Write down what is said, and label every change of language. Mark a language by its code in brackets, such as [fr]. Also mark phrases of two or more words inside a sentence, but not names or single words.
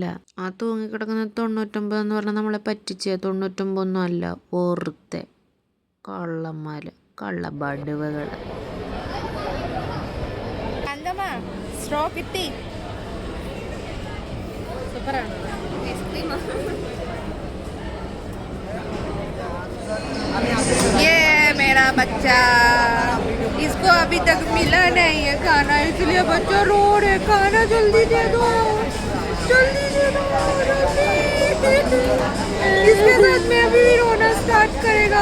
[ml] ആ തൂങ്ങിക്കിടക്കുന്ന 99 എന്ന് പറഞ്ഞാൽ നമ്മളെ പറ്റിച്ചേ. 99 ഒന്നും അല്ല, ഓർത്തെ കള്ളന്മാർ, കള്ളബടുവകൾ. സ്ട്രോ കിട്ടി. സൂപ്പറാണ്. [hi] ये मेरा बच्चा, इसको अभी तक मिला नहीं है खाना, इसलिए बच्चा रो रहे. खाना जल्दी दे दो. इसके साथ में अभी भी रोना स्टार्ट करेगा.